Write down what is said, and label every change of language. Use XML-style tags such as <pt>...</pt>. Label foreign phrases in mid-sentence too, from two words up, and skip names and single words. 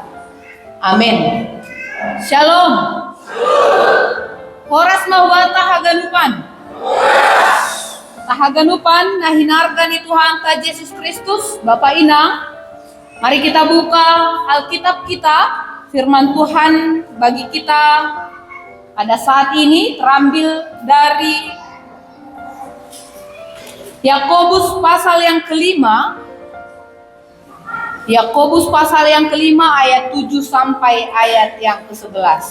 <id>Amin. Shalom.</id> <bts>Horas mawata haganupan. Tahaganupan nahinargani Tuhan ka Yesus Kristus, Bapa Inang.</bts> <id>Mari kita buka Alkitab kita, firman Tuhan bagi kita pada saat ini terambil dari Yakobus pasal yang kelima. Yakobus pasal yang kelima ayat 7 sampai ayat yang ke-11.</id>